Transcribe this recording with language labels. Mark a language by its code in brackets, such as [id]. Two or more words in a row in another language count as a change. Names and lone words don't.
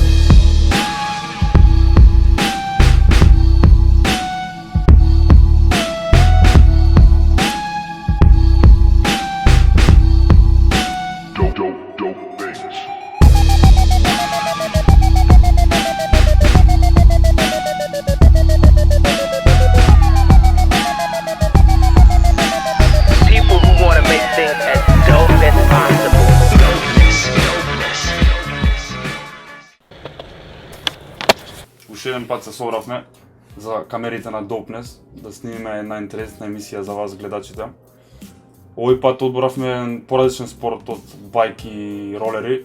[en] Dope things. People who want to make things as dope as possible. [mk] Уште еден пат се собравме за камерите на Dopeness да снимиме една интересна емисија за вас гледачите. Овој пат одборавме поразличен спорт од бајки и ролери.